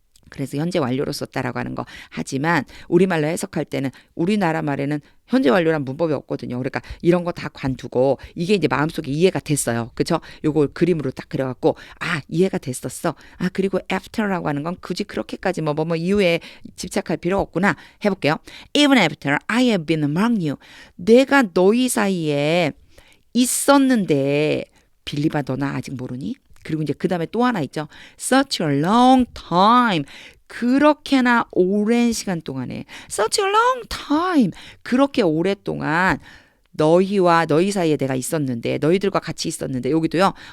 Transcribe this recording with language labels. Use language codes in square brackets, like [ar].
[ko] 그래서 현재 완료로 썼다라고 하는 거. 하지만 우리말로 해석할 때는 우리나라 말에는 현재 완료란 문법이 없거든요. 그러니까 이런 거 다 관두고 이게 이제 마음속에 이해가 됐어요. 그렇죠? 요걸 그림으로 딱 그려갖고 이해가 됐었어. 그리고 after라고 하는 건 굳이 그렇게까지 뭐 이후에 집착할 필요 없구나. 해볼게요. [en] Even after I have been among you. [ko] 내가 너희 사이에 있었는데 빌립아 너나 아직 모르니? 그리고 이제 그 다음에 또 하나 있죠. [en] Such a long time. [ko] 그렇게나 오랜 시간 동안에. [en] Such a long time. [ko] 그렇게 오랫동안 너희와 너희 사이에 내가 있었는데 너희들과 같이 있었는데 여기도요.